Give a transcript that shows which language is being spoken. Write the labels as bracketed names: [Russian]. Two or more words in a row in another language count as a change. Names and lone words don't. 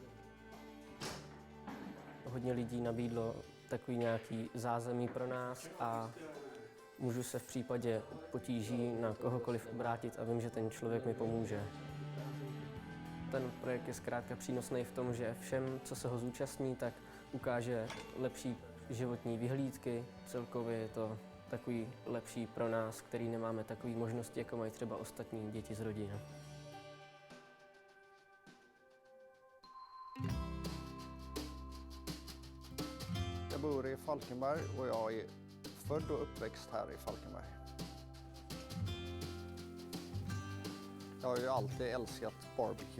[Czech] Hodně lidí nabídlo takový nějaký zázemí pro nás a můžu se v případě potíží na kohokoliv obrátit a vím, že ten člověk mi pomůže. Ten projekt je zkrátka přínosný v tom, že všem, co se ho zúčastní, tak ukáže lepší životní vyhlídky. Celkově je to takový lepší pro nás, který nemáme takové možnosti, jako mají třeba ostatní děti z rodiny. [Swedish] Jag bor i Falkenberg och jag är född och uppväxt här i Falkenberg. Jag har ju alltid älskat barbecue.